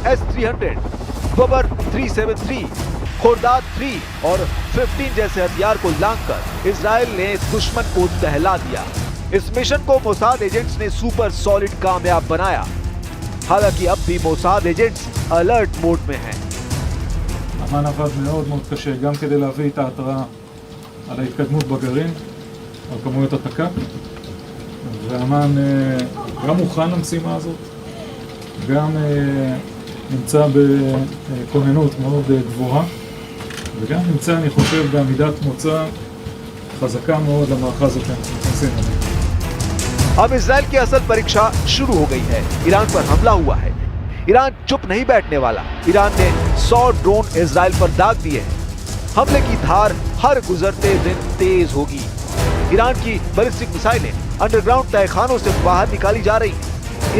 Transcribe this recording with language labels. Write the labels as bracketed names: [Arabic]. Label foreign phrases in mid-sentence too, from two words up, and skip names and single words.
[Hindi] ईरान के S-300 बबर 373, खुर्दाद 3 और 15 जैसे हथियार को लांघकर इजराइल ने दुश्मन को दहला दिया। इस मिशन को मोसाद एजेंट्स ने [English] super solid [Hindi] कामयाब बनाया। हालांकि अब भी मोसाद एजेंट्स [English] alert mode [Hindi] में हैं। [Hebrew] אמ"ן עבד מאוד מאוד קשה גם כדי להביא את ההתראה על ההתקדמות בגרעין, על כמויות התק"ק, ואמ"ן גם מוכן למשימה הזאת, גם נמצא בכוננות מאוד גבוהה, וגם נמצא, אני חושב, בעמידת מוצא חזקה מאוד למערכה הזאת שאנחנו נכנסים אליה. [Hindi] अब इजराइल की असल परीक्षा शुरू हो गई है। ईरान पर हमला हुआ है। ईरान चुप नहीं बैठने वाला। ईरान ने 100 ड्रोन इजराइल पर दाग दिए हैं। हमले की धार हर गुजरते दिन तेज होगी। ईरान की बैलिस्टिक मिसाइलें अंडरग्राउंड तहखानों से बाहर निकाली जा रही हैं।